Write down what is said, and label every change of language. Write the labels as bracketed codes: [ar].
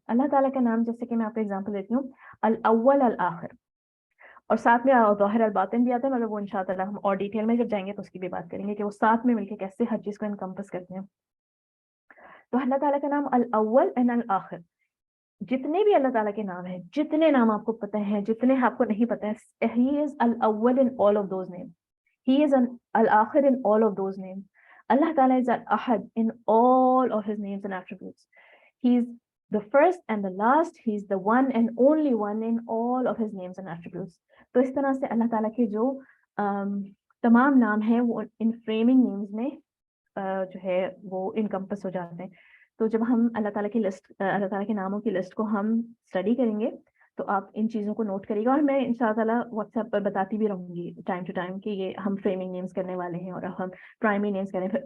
[ur] اللہ تعالیٰ کا نام, جیسے کہ میں آپ کو ایگزامپل دیتی ہوں, الاول الآخر, اور ساتھ میں ظاہر الباطن بھی آتا ہے, مگر وہ انشاءاللہ ہم اور ڈیٹیل میں جب جائیں گے تو اس کی بھی بات کریں گے کہ وہ ساتھ میں مل کے کیسے ہر چیز کو انکمپس کرتے ہیں. تو اللہ تعالیٰ کا نام الاول اینڈ الآخر, جتنے بھی اللہ تعالیٰ کے نام ہیں, جتنے نام آپ کو پتہ ہیں, جتنے آپ کو نہیں پتہ ہے, [en] he is الاول in all of those names, [ur] he is الآخر in all of those names. [en] اللہ تعالیٰ is al-ahad in all of his names and attributes. He is the first and the last, he is the one and only one in all of his names and attributes. [ur] تو اس طرح سے اللہ تعالیٰ کے جو تمام نام ہیں وہ ان فریمنگ نیمز میں جو ہے وہ انکمپس ہو جاتے ہیں. تو جب ہم اللہ تعالیٰ کی لسٹ, اللہ تعالیٰ کے ناموں کی لسٹ کو ہم اسٹڈی کریں گے تو آپ ان چیزوں کو نوٹ کریے گا, اور میں ان شاء اللہ واٹس ایپ پر بتاتی بھی رہوں گی ٹائم ٹو ٹائم کہ یہ ہم فریمنگ نیمز کرنے والے ہیں, اور ہم پرائمری نیمز کریں گے.